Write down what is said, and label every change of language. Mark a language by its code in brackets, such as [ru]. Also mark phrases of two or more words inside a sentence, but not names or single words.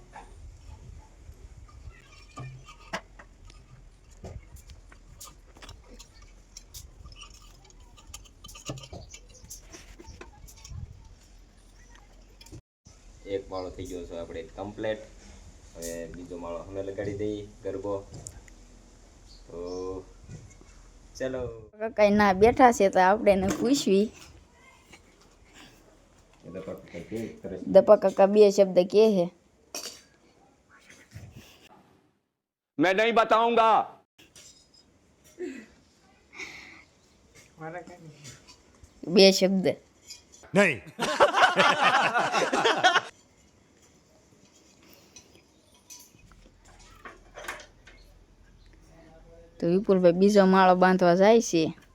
[gu] એક માળો થઈ ગયો છે આપણે કમ્પ્લેટ. હવે બીજો માળો અમે લગાડી દઈએ ગરબો. તો ચલો. કઈ ના બેઠા છે તો આપણે એને પૂછવી. દપા કાકા બે શબ્દ કે છે. [hi] मैं नहीं बताऊंगा. [gu] બે શબ્દ [hi] नहीं. [gu] તો વિપુલભાઈ બીજો માળો બાંધવા જાય છે.